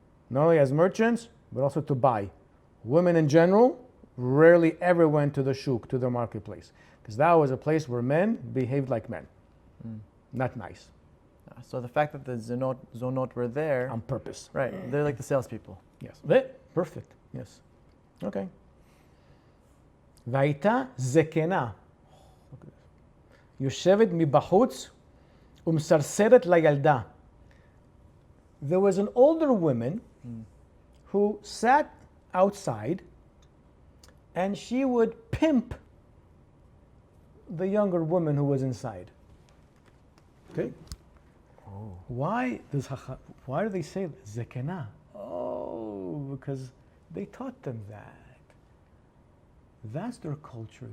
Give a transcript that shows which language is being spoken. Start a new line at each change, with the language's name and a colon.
English: Not only as merchants, but also to buy. Women in general rarely ever went to the shuk, to the marketplace. Because that was a place where men behaved like men. Not nice. So the fact that the zonot were there On purpose. right? They're like the salespeople. Yes. Perfect. Yes. Okay.
Hebrew: והייתה זקנה יושבת מבחוץ ומסרסרת לילדה.
English: There was an older woman who sat outside and she would pimp the younger woman who was inside. Okay? Why do they say zekena? Oh, because they taught them that. That's their culture.